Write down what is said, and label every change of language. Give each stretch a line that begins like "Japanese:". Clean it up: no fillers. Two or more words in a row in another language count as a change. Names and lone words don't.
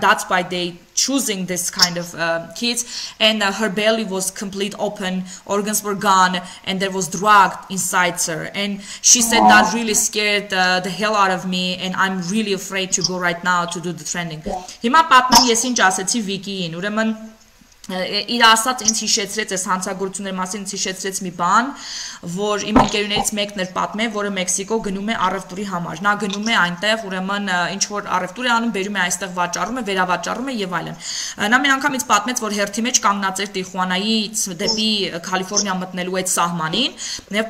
English: That's why they choosing this kind of kids. And her belly was complete open, organs were gone, and there was drug inside her. And she said that really scared the hell out of me, and I'm really afraid to go right now to do the training.
Armenian: Հիմա պատմեմ ես ինչ ասեցի Վիկիին, ուրեմն իր ասած ինձ հիշեցրեց այս հանցագործությունների մասին ինձ հիշեցրեց մի բան, որ իմ ընկերուներից մեկն էր պատմել, որը Մեքսիկո գնում է առևտուրի համար։ Նա գնում է այնտեղ, ուրեմն ինչ որ առևտուր է անում, բերում է այստեղ վաճառում է, վերավաճառում է եւ այլն։ Նա մի անգամ ինձ պատմեց, որ հերթի մեջ կանգնած էր Տիխուանայից դեպի Կալիֆոռնիա մտնելու այդ սահմանին եւ